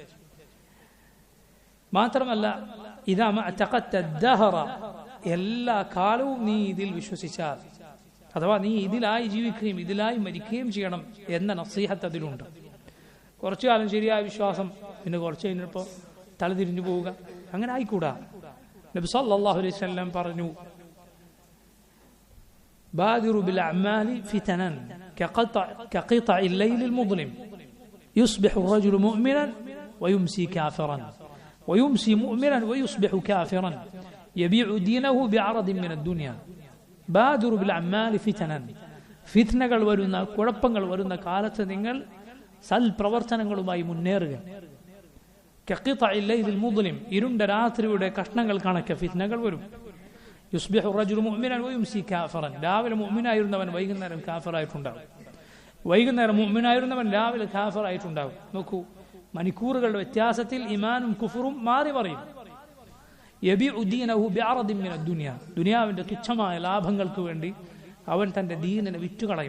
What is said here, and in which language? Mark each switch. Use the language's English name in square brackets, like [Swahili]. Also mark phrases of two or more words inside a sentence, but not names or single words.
[Malayalam] മാത്രമല്ല, [Arabic] إذا ما تقطع الدهر, [Malayalam] എല്ലാ കാലവും നീ ഇതിൽ വിശ്വസിച്ചാൽ, അഥവാ നീ ഇതിലായി ജീവിക്കുകയും ഇതിലായി മരിക്കുകയും ചെയ്യണം എന്ന നസീഹത്ത് അതിലുണ്ട്. കുറച്ചു കാലം ശരിയായ വിശ്വാസം, പിന്നെ കുറച്ച് കഴിഞ്ഞപ്പോൾ തലതിരിഞ്ഞു പോവുക, അങ്ങനെ ആയിക്കൂടാ. [Arabic] نبي صلى الله عليه وسلم പറഞ്ഞു: بادروا بالأعمال فتنا كقطع الليل المظلم يصبح الرجل مؤمنا ويمسي كافرا ويمسي مؤمنا ويصبح كافرا يبيع دينه بعرض من الدنيا. بادروا بالأعمال فتنا, [Malayalam] ഫിത്നകൾ വരുന്ന, കുഴപ്പങ്ങൾ വരുന്ന കാലത്ത് നിങ്ങൾ സൽപ്രവർത്തനങ്ങളുമായി മുന്നേറുക. [Arabic] കഖിതഇ الليل المظلم, [Malayalam] ഇരുണ്ട രാത്രിയുടെ കഷ്ണങ്ങൾ കണക്കെ ഫിത്നകൾ വരും. [Arabic] യുസ്ബിഹു الرجل مؤمنا ويمسي كافرا, [Malayalam] രാവിലെ മുഅ്മിനായിരുന്നവൻ വൈകുന്നേരം കാഫിറായിട്ടുണ്ടാവും, വൈകുന്നേരം മുഅ്മിനായിരുന്നവൻ രാവിലെ കാഫിറായിട്ടുണ്ടാവും. നോക്കൂ, മണിക്കൂറുകളുടെ വ്യത്യാസത്തിൽ ഈമാനും കുഫറും മാറി മറിയും. [Arabic] يبيع دينه بعرض من الدنيا, [Malayalam] ദുനിയാവിന്റെ തുച്ഛമായ ലാഭങ്ങൾക്ക് വേണ്ടി അവൻ തന്റെ ദീനിനെ വിറ്റുകളയും.